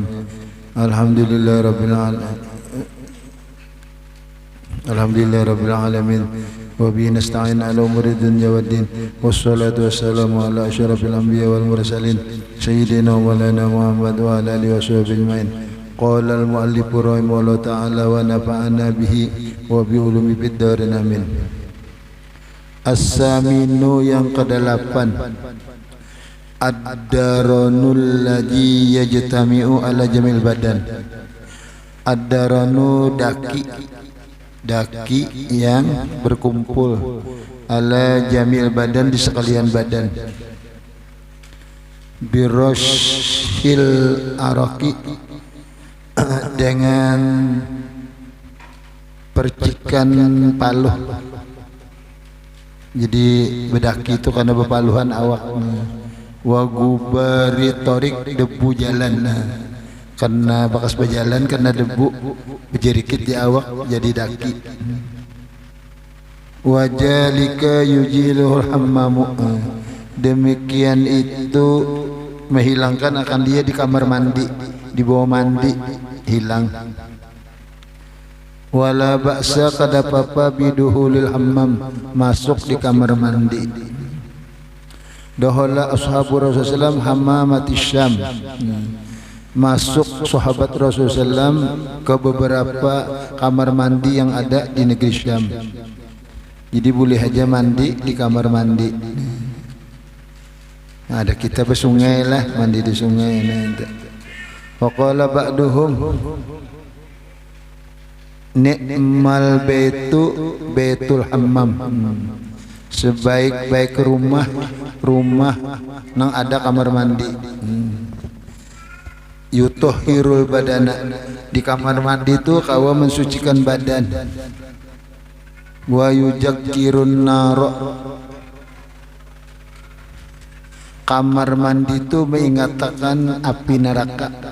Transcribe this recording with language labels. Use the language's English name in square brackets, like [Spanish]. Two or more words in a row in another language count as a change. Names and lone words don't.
[Arabic] الحمد لله رب العالمين وبه نستعين على أمور الدنيا والدين والصلاة والسلام على أشرف الأنبياء والمرسلين سيدنا ومولانا محمد وعلى آله وصحبه أجمعين. قال المؤلف رحمه الله تعالى ونفعنا به وبعلومه في الدارين. آمين. As-saminu [Banjar] yang ke-8 [Arabic] الدرن الذي يجتمع على جميل بدن. [Banjar] Ad-daranu daki yang berkumpul [Arabic] ala jamil badan [Banjar] di sekalian badan. [Arabic] Biroshil araki [Banjar] dengan percikan paluh. Jadi bedaki itu karena bepaluhan awaknya. [Arabic] Wa gubari torik [Banjar] debu jalan, karena bekas berjalan karena debu berjerikit di awak jadi daki. [Arabic] وذلك يزيله الحمام, [Banjar] demikian itu menghilangkan akan dia di kamar mandi, di bawah mandi hilang. [Arabic] Wala ba'sa [Banjar] kada apa-apa [Arabic] biduhulil hammam, [Banjar] masuk di kamar mandi. [Arabic] Dahala ashabu Rasulullah hammamati Syam, [Banjar] masuk sahabat Rasulullah ke beberapa kamar mandi yang ada di negeri Syam. Jadi boleh aja mandi di kamar mandi. Nah, ada kita bersungai lah, mandi di sungai. [Arabic] وقال بعضهم نعم البيت بيت الحمام, [Banjar] sebaik-baik rumah nang ada kamar mandi. [Arabic] Yutohirul badana, [Banjar] di kamar mandi itu kawa mensucikan badan. [Arabic] Wa yujakkirun naro, [Banjar] kamar mandi itu mengingatkan api neraka.